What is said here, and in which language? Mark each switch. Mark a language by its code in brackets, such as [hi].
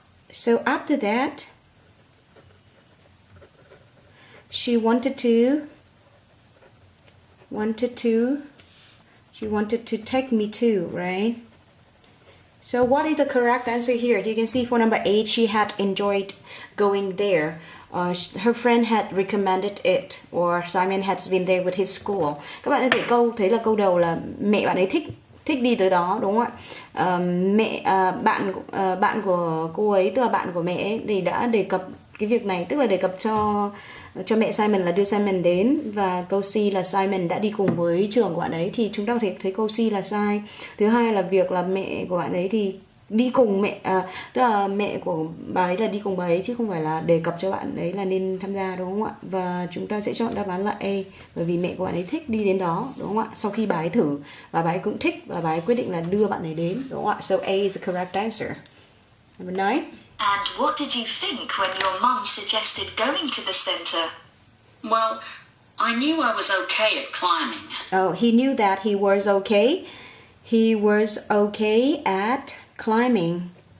[en] So after that, she wanted to take me too, right? So what is the correct answer here? You can see for number 8, she had enjoyed going there. Her friend had recommended it, or Simon has been there with his school. [vi] Các bạn thấy là câu đầu là mẹ bạn ấy thích đi tới đó, đúng không ạ? Bạn của cô ấy, tức là bạn của mẹ ấy, thì đã đề cập cái việc này, tức là đề cập cho mẹ Simon là đưa Simon đến, và câu C là Simon đã đi cùng với trường của bạn ấy, thì chúng ta có thể thấy câu C là sai. Thứ hai là việc là mẹ của bạn ấy thì đi cùng tức là mẹ của bà ấy là đi cùng bà ấy, chứ không phải là đề cập cho bạn ấy là nên tham gia, đúng không ạ? Và chúng ta sẽ chọn đáp án là A, bởi vì mẹ của bạn ấy thích đi đến đó, đúng không ạ? Sau khi bà ấy thử và bà ấy cũng thích, và bà ấy quyết định là đưa bạn ấy đến, đúng không ạ? [en] So A is the correct answer. Number 9. And what did you think when your mum suggested going to the centre? Well, I knew I was okay at climbing. Oh, he knew that he was okay. He was okay at climbing.